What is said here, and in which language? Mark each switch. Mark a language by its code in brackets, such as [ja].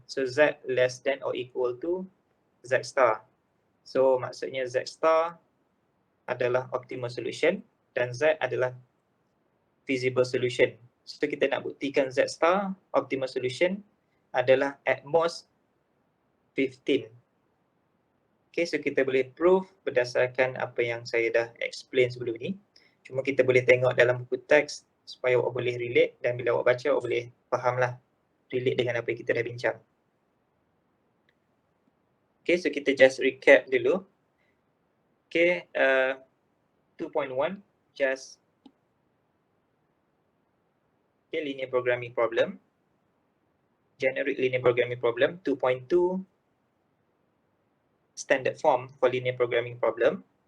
[en] So Z less than or equal to Z star. [ms] So maksudnya Z star adalah optimal solution dan Z adalah feasible solution. So kita nak buktikan Z star optimal solution adalah [en] at most 15. [ms] Okay, so kita boleh prove berdasarkan apa yang saya dah explain sebelum ni. Cuma kita boleh tengok dalam buku teks supaya awak boleh relate dan bila awak baca awak boleh fahamlah relate dengan apa yang kita dah bincang. Okay, so kita just recap dulu. [en] Okay, 2.1 just okay, linear programming problem. Generic linear programming problem. 2.2 standard form for linear programming problem.